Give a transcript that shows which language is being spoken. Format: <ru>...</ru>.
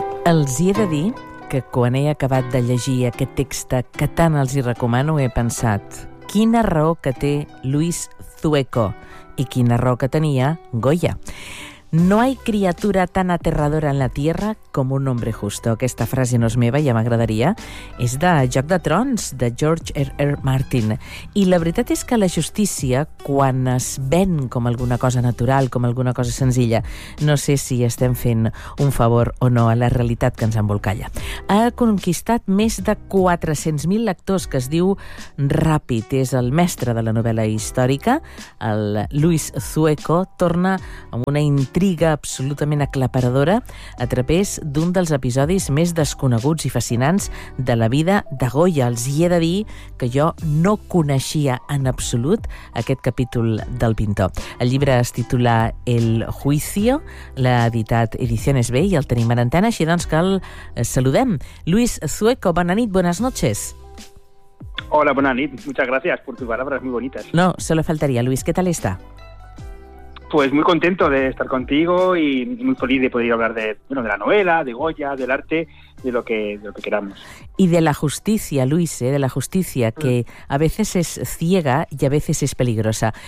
<ca>Els he de dir que quan he acabat de llegir aquest text que tant els hi recomano, he pensat quina raó que té Luis Zueco i quina raó que tenia Goya.</ca> <es>No hay criatura tan aterradora en la Tierra como un hombre justo.</es> <ca>Aquesta frase no és meva, ja m'agradaria. És de Joc de Trons, de George R. R. Martin. I la veritat és que la justícia, quan es ven com alguna cosa natural, com alguna cosa senzilla, no sé si estem fent un favor o no a la realitat que ens embolcalla. Ha conquistat més de 400.000 lectors, que es diu Ràpid. És el mestre de la novel·la històrica. El Luis Zueco torna amb una intriga absolutament aclaparadora a través d'un dels episodis més desconeguts i fascinants de la vida de Goya. Els hi he de dir que jo no coneixia en absolut aquest capítol del pintor. El llibre es titula El Juicio, l'ha editat Ediciones B i el tenim en antena, així doncs que el saludem. Luis Zueco, bona nit,</ca> <es>buenas noches.</es> <ca>Hola, bona nit,</ca> <es>muchas gracias por tus palabras muy bonitas. No, solo faltaría. Luis, ¿qué tal está? Pues muy contento de estar contigo y muy feliz de poder hablar de, bueno, de la novela, de Goya, del arte, de lo que queramos. Y de la justicia, Luis, de la justicia, que a veces es ciega y a veces es peligrosa.</es>